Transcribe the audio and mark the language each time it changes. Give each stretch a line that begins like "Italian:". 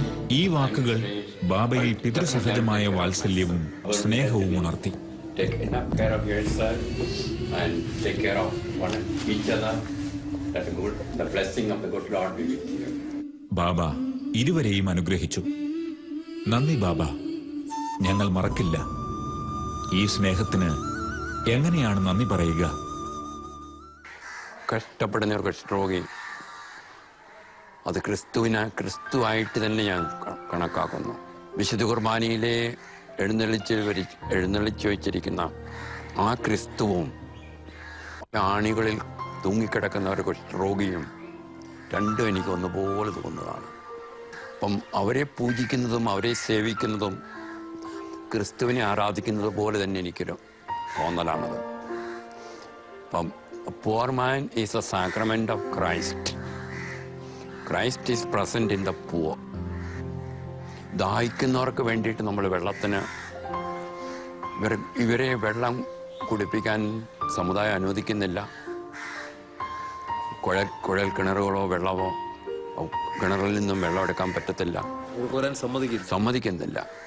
Malayalam: ഈ വാക്കുകൾ ബാബയിൽ പിതൃസഹജമായ വാത്സല്യവും സ്നേഹവും ഉണർത്തി.
English: Take enough care of yourself and take care of each other. That the blessing of the good Lord be with you.
Malayalam: ബാബ ഇരുവരെയും അനുഗ്രഹിച്ചു. നന്ദി ബാബ, ഞങ്ങൾ മറക്കില്ല. ഈ സ്നേഹത്തിന് എങ്ങനെയാണ് നന്ദി പറയുക? കഷ്ടപ്പെടുന്ന ഒരു കുഷ്ഠരോഗി, അത് ക്രിസ്തുവായിട്ട് തന്നെ ഞാൻ കണക്കാക്കുന്നു. വിശുദ്ധ കുർബാനയിലെ എഴുന്നള്ളിച്ചു വെച്ചിരിക്കുന്ന ആ ക്രിസ്തുവും ആണികളിൽ തൂങ്ങിക്കിടക്കുന്ന ഒരു കുഷ്ഠരോഗിയും രണ്ടും എനിക്ക് ഒന്നുപോലെ തോന്നുന്നതാണ്. അപ്പം അവരെ പൂജിക്കുന്നതും അവരെ സേവിക്കുന്നതും ക്രിസ്തുവിനെ ആരാധിക്കുന്നത് പോലെ തന്നെ എനിക്കൊരു തോന്നലാണത്.
English: അപ്പം poor man is a sacrament of Christ. Christ is present in the poor.
Malayalam: ദാഹിക്കുന്നവർക്ക് വേണ്ടിയിട്ട് നമ്മൾ വെള്ളത്തിന് ഇവരെ വെള്ളം കുടിപ്പിക്കാൻ സമുദായം അനുവദിക്കുന്നില്ല. കുഴൽ കിണറുകളോ വെള്ളമോ കിണറിൽ നിന്നും വെള്ളം എടുക്കാൻ പറ്റത്തില്ല, സമ്മതിക്കുന്നില്ല.